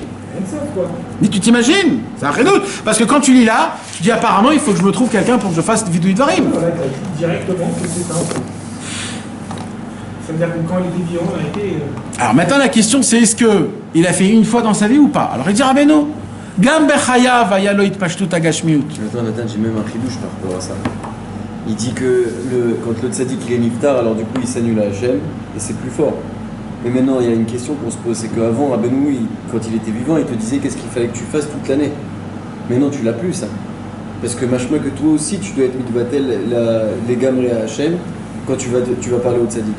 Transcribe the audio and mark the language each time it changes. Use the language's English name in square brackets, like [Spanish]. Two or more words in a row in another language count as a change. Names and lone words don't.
[French] Mais tu t'imagines? C'est un chidouche. Parce que quand tu lis là, tu dis apparemment, il faut que je me trouve quelqu'un pour que je fasse [Hebrew] וידוי דברים. [French] Directement, c'est ça. Ça veut dire que quand il était vivant, il a été... Alors maintenant la question c'est est-ce qu'il a fait une fois dans sa vie ou pas? Alors il dit Rabbeinu, [Hebrew] גם בחייו היה לו התפשטות הגשמיות. [French] Attends Nathan, j'ai même un chidouche par rapport à ça. Il dit que quand le tzaddik il est niftar, alors du coup il s'annule à Hachem et c'est plus fort. Mais maintenant il y a une question qu'on se pose, c'est qu'avant Rabbeinu, quand il était vivant, il te disait qu'est-ce qu'il fallait que tu fasses toute l'année. Maintenant tu l'as plus ça. Parce que machma que toi aussi tu dois être mitbatel les gamré à Hachem quand tu vas parler au tzaddik.